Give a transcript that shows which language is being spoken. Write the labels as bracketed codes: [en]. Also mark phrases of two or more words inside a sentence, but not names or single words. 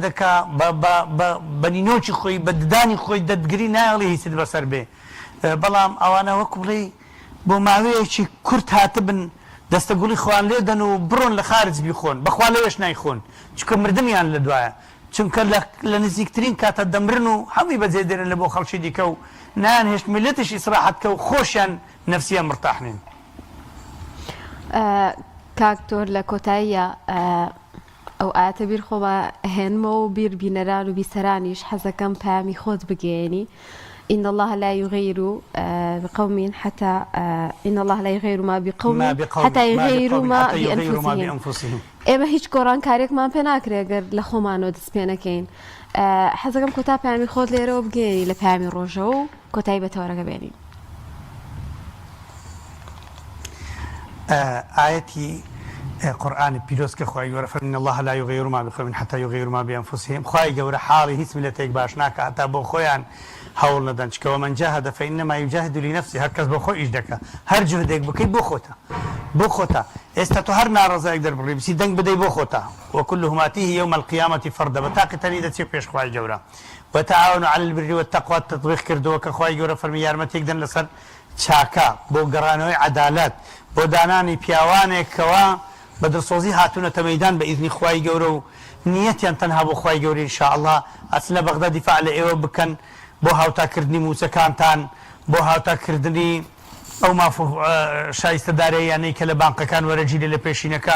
[ckb] دەکا بە نینۆکی خۆی بە ددانی خۆی دەتگری نایڵێ هیچت بەسەر بێ بەڵام ئەوانە وەکو بڵێ بۆ ماوەیەکی کورت هاتبن دەستەگوڵی خوان لێدەن و بڕۆن لە خارج بیخۆن بەخوا لەوێش نایخۆن چونکە مردنیان لە دوایە چونکە لە نزیکترین کاتە دەمرن و هەمووی بەجێ دێنن لە بۆ خەڵکی دیکە و نانهێشت میلەتیش ئیسراحەتکە و خۆشیان نەفسیان مرتاح نین. کاکتۆر لە کۆتاییە ئەو ئاەتە بیر خۆ بە هێنمەوە و بیر بینەران و بیسەرانیش حەزەکەم پامی خۆت بگەێنی [ar] إن الله لا يغير بقوم حتى إن الله لا يغير ما بقوم حتى يغيروا ما بأنفسهم [ckb] إما هیچ گۆڕان کارێکمان پێ ناکرێ ئەگەر لە خۆمانەوە دەست پێ نەکەین حەزەکەم کۆتا پامی خۆت لێرەوە بگەێنی لە پامی ڕۆژە و کۆتایی بەتەوەرەکە بێنین. آيەتی قورآانی پیرۆز کە خۆی گەورە فەرمێ [ar] إن الله لا يغير ما بقوم حتى يغيروا ما بأنفسهم [ckb] خۆی گەورە حاڵی هیچ میلەتێک باش ناکە هەتا بۆ خۆیان هەوڵ نەدەن چکەوە [ar] من جاهد فإنما يجاهد لنفسه [ckb] هەر کەس بۆ خۆی ئیش دەکە هەر جهدێک بکەیت بۆ خۆتە ئێستا تۆ هەر ناڕەزایەک دەربڕی بسی دەنگ بدەی بۆ خۆتە [ar] وكلهم آتيه يوم القيامة فردا [ckb] بەتاقیتەنی دەچێت پێش خۆی گەورە [ar] وتعاونوا على البر والتقوى [ckb] تطبيق کردەوە کە خۆی گەورە فەرمی یارمەتێک دەن لەسەر چاکە بۆ گەڕانەوەی عەدالەت بۆ دانانی پیاوانێکەوە بە دڵسۆزی هاتوونەتە مەیدان بە ئیزنی خی گەورە و نیەتیان تەنها بۆ خی گەوری ئینشاءالله ئەچن لە بەغدا دیفاع لە ئێوە بکەن بۆ هاوتاکردنی موچەکانتان بۆ هاوتاکردنی ئەو شایستەدارەیانەی کە لە بانقەکان وەرەگیرە لە پێشینەکان